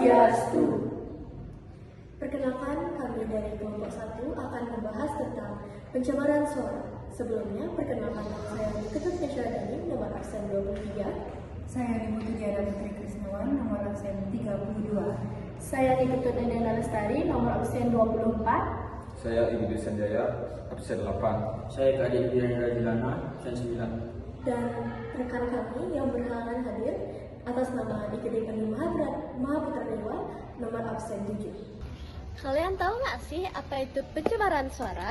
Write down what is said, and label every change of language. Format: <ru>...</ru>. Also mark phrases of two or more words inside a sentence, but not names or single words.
<id>Swastiastu. Perkenalkan, kami dari kelompok 1 akan membahas tentang pencemaran suara. Sebelumnya, perkenalkan nama saya Ketut Syahrini, nomor absen 23. Saya Rimutu Diara Putri Krisnawan, nomor absen 32. Saya Niketut Endana Lestari, nomor absen 24. Saya Ibu Sanjaya, absen 8. Saya Kak Adi Wirendra Jilana, absen 9. Dan rekan kami yang berhalangan hadir atas nama IKD Penuh Mahaputra Dewa, nomor absen 7. Kalian tahu nggak sih apa itu pencemaran suara?</id>